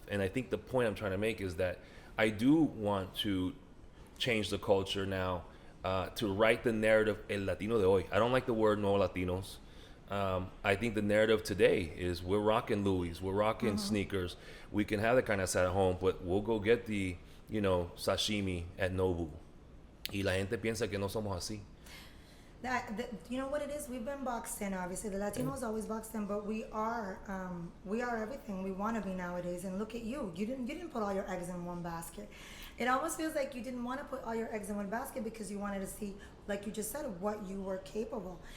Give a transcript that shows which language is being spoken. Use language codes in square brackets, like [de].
[en] And I think the point I'm trying to make is that I do want to change the culture now, to write the narrative [es] El Latino de hoy. [en] I don't like the word no Latinos. I think the narrative today is we're rocking Louis, we're rocking sneakers. We can have the carne asada at home, but we'll go get the, sashimi at Nobu. [es] Y la gente piensa que no somos así. [en] You know what it is? We've been boxed in, obviously. The Latinos always boxed in, but we are everything we want to be nowadays. And look at you. You didn't put all your eggs in one basket. It almost feels like you didn't want to put all your eggs in one basket because you wanted to see, like you just said, what you were capable.